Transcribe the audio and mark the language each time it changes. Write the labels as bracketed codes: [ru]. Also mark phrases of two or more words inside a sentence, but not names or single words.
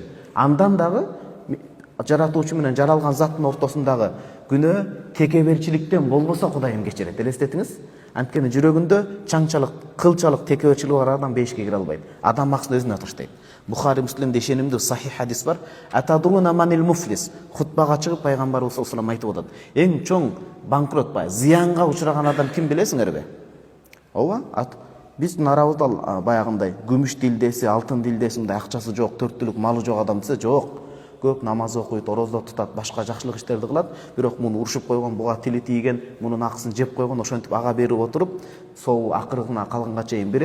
[ky] Андан дагы жаратуучу менен жаралган заттын ортосундагы күнөө текеберчиликтен болбосо Кудайым кечирет. Элестетиңиз. Анткени жүрөгүндө чаңчалык, кылчалык, текеберчилик бар адам бейишке кире албайт. Адам акысын өзүнө таштайт. Бухари Муслимде ишенимдүү сахих хадис бар. [ar] أتدرون من المفلس. [ky] Хутбага чыгып пайгамбарыбыз [ar] صلى الله عليه وسلم [ky] айтып атат: "Эң чоң банкрот ба, зыянга учураган адам ким билесиңерби?" Ооба, биздин арабызда баягындай күмүш дилдеси, алтын дилдеси, мындай акчасы жок, төрттүлүк малы жок адам десе жок. Көп намаз окуйт, орозо тутат, башка жакшылык иштерди кылат. Бирок муну урушуп койгон, буга тили тийген, мунун акысын жеп койгон, ошентип ага берип отуруп, соу акырына калганга чейин берет.